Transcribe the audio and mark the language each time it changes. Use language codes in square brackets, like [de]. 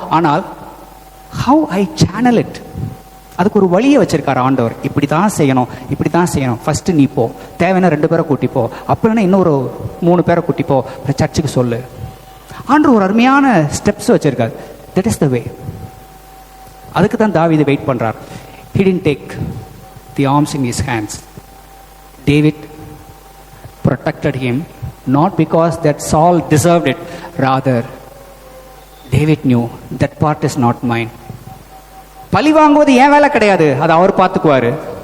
[ta] ஆனால் [en] how I channel it, [ta] அதுக்கு ஒரு வழியை வச்சிருக்காரு ஆண்டவர். இப்படி தான் செய்யணும், இப்படி தான் செய்யணும். ஃபர்ஸ்ட் நீ போ, தேவைன்னா 2 பேரை கூட்டிப்போ, அப்படின்னா இன்னொரு 3 பேரை கூட்டிப்போ, சர்ச்சுக்கு சொல்லு. ஆண்டவர் ஒரு அருமையான ஸ்டெப்ஸ் வச்சிருக்காரு. [en] That is the way. [ta] அதுக்கு தான் தாவீது வெயிட் பண்றார். [en] He didn't take the arms in his hands. David protected him not because that Saul deserved it. Rather, David knew that part is not mine. [ta] பழி வாங்குவது ஏன் வேலை கிடையாது, அது அவர் பார்த்துக்குவாரு.